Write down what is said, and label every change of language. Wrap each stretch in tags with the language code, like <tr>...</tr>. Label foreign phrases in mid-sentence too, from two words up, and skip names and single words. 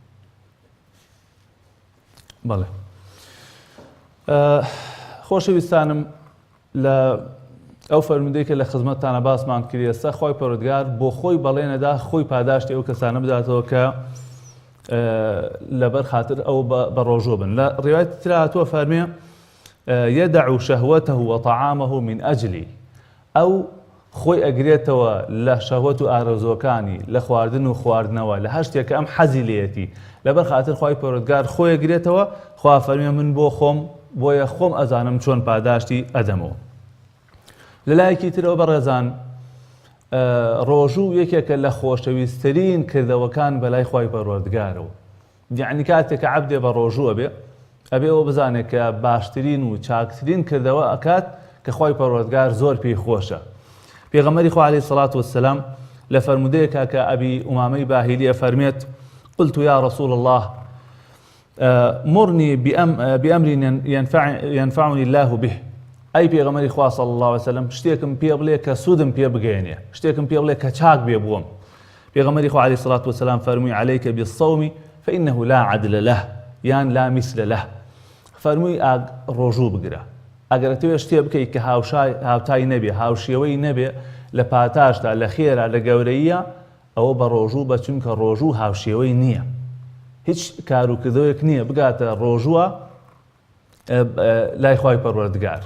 <ckb>بەڵێ خۆشەویستانم لە ئەو فەرمودەی کە لە خزمەتتانە باسمان کردی ئێستا خۆی پەروەردگار بۆ خۆی بەڵێنەدا خۆی پاداشتی ئەو کەسانە بداتەوە کە لەبەر خاتر ئەو بە ڕۆژۆ بن. لە ڕێوایەتی ترا هاتووە فەرمێ</ckb> <ar>يدع شهوته وطعامه من أجلي</ar> <ckb>ئەو خۆی ئەگرێتەوە لە شەهوەت و ئارەزوەکانی لە خواردن و خواردنەوە لە هەر شتێک کە ئەم حەزی لێیەتی لەبەر خاتر خۆی پەروەردگار خۆی ئەگرێتەوە خوا فەرمێ من بۆ خۆم بۆیە خۆم ئەزانم چۆن پاداشتی ئەدەمەوە. لە لایەکی ترەوە بەڕێزان ڕۆژوو یەکێکە لە خۆشەویستترین کردەوەکان بەلای خۆی پەروەردگارەوە. یعنی کاتێک کە عەبدێ بە ڕۆژووە بێ ئەبێ ئەوە بزانێت کە باشترین و چاکترین کردەوە ئەکات کە خۆی پەروەردگار زۆر پێی خۆشە. پێغەمبەری خوا</ckb> <ar>عەلەیهی سەڵات وەسسەلام</ar> <ckb>لە فەرمودەیەکە کە ئەبی ئومامەی باهیلیە فەرمێت</ckb> <ar>قلت يا رسول الله مرني بأمر ينفعني الله به</ar> <ckb>ئەی پێغەمبەری خوا</ckb> <ar>صلی الله علیه وسلم</ar> <ckb>شتێکم پێ بڵێ کە سوودم پێ بگەێنێ شتێکم پێ بڵێ کە چاک بێ بووم. پێغەمبەری خوا</ckb> <ar>عەلەیهی سەڵات وەسسەلام</ar> <ckb>فەرمووی</ckb> <ar>عليك بالصوم فإنه لا عدل له</ar> <ckb>یان</ckb> <ar>لا مثل له</ar> <ckb>فەرمووی ڕۆژوو بگرە ئەگەر توێ شتێ بکەیت کە هاوتای نەبێ هاوشێوەی نەبێ لە پاتاشدا لە خێرا لە گەورەیە ئەوە بە ڕۆژوو بە چونکە ڕۆژوو هاوشێوەی نییە هیچ کاروکردەوەیەک نییە بگاتە ڕۆژووە لای خوای پەروەردگار.</ckb>